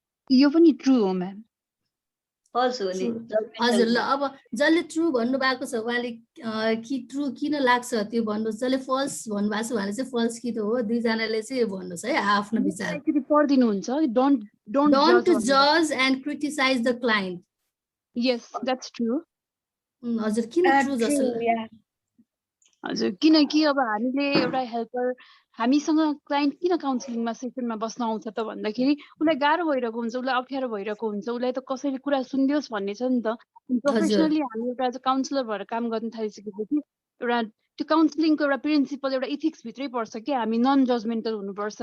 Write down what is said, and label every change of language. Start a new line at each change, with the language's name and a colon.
Nepali: यो पनि ट्रु हो म्याम। फल्स हो नि हजुर। ल अब जसले ट्रु भन्नुभएको छ उहाँले कि ट्रु किन लाग्छ त्यो भन्नुहोस्। जसले फल्स भन्नुभएको छ उहाँले चाहिँ फल्स कि त हो, दुईजनाले चाहिँ भन्नुहोस् है आफ्नो विचार। पढिदिनुहुन्छ
English: Don't to जज and criticise the client. Yes that's true.
Nepali: हजुर किन ट्रु जस्तो? हजुर किनकि अब हामीले एउटा हेल्पर हामीसँग क्लाइन्ट किन काउन्सिलिङमा सेसनमा बस्न आउँछ त भन्दाखेरि उसलाई गाह्रो भइरहेको हुन्छ, उसलाई अप्ठ्यारो भइरहेको हुन्छ, उसलाई त कसैले कुरा सुनिदियोस् भन्ने छ नि त। प्रोफेसनली हामी एउटा काउन्सिलर भएर काम गर्न थालिसकेपछि एउटा त्यो काउन्सिलिङको एउटा प्रिन्सिपल एउटा इथिक्स भित्रै पर्छ कि हामी नन जजमेन्टल हुनुपर्छ।